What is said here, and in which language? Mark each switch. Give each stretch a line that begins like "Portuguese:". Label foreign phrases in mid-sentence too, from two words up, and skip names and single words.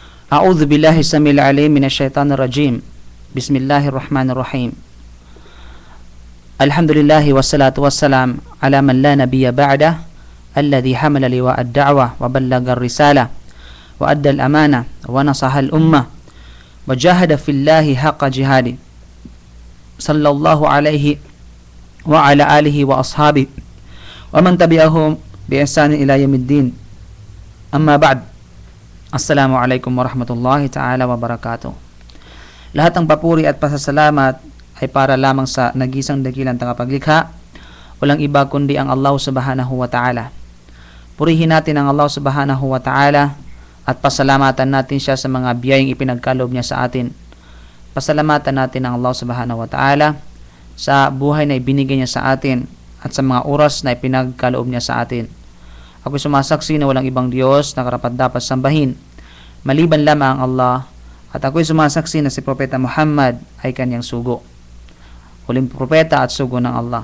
Arabic: أعوذ بالله السميع العليم من الشيطان الرجيم. بسم الله الرحمن الرحيم. الحمد لله والصلاة والسلام على من لا نبي بعده الذي حمل لواء الدعوة وبلغ الرسالة وأدى الأمانة ونصح الأمة وجاهد في الله حق جهاده صلى الله عليه وعلى آله وأصحابه ومن تبعهم بإحسان إلى يوم الدين. أما بعد. السلام عليكم ورحمة الله تعالى وبركاته.
Filipino: Lahat ng papuri at pasasalamat ay para lamang sa nagisang dakilang tagapaglikha, walang iba kundi ang Allah
Arabic: سبحانه وتعالى.
Filipino: Purihin natin ang Allah
Arabic: سبحانه وتعالى
Filipino: at pasalamatan natin siya sa mga biyayang ipinagkaloob niya sa atin. Pasalamatan natin ang Allah
Arabic: سبحانه وتعالى
Filipino: sa buhay na ibinigay niya sa atin at sa mga oras na ipinagkaloob niya sa atin. Ako'y sumasaksi na walang ibang Diyos na karapat-dapat sambahin maliban lamang ang Allah, at ako'y sumasaksi na si Propeta Muhammad ay kanyang sugo, huling propeta at sugo ng Allah.